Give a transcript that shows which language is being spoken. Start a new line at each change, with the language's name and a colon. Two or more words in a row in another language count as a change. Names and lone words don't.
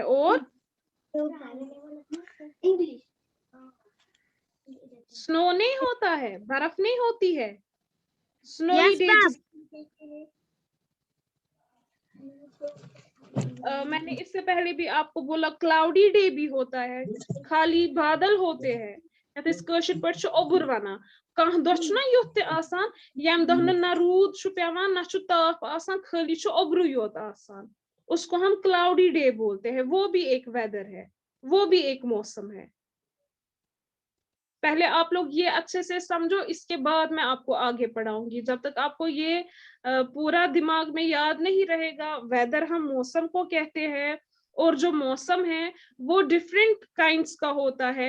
Hindi: और स्नो नहीं होता है, बर्फ नहीं होती है। स्नोई यस डे मैम। मैंने इससे पहले भी आपको बोला
English: cloudy day
Hindi: भी होता है, खाली बादल होते हैं।
Kashmiri: कशिर पे ओबुर वनान कह दह युथ आसान यम दह न रूद पेवान न ताप आसान, खाली ओबरू योत आसान,
Hindi: उसको हम
English: cloudy day
Hindi: बोलते हैं। वो भी एक वेदर है, वो भी एक मौसम है। पहले आप लोग ये अच्छे से समझो, इसके बाद मैं आपको आगे पढ़ाऊंगी। जब तक आपको ये पूरा दिमाग में याद नहीं रहेगा, वेदर हम मौसम को कहते हैं, और जो मौसम है वो
English: different kinds
Hindi: का होता है।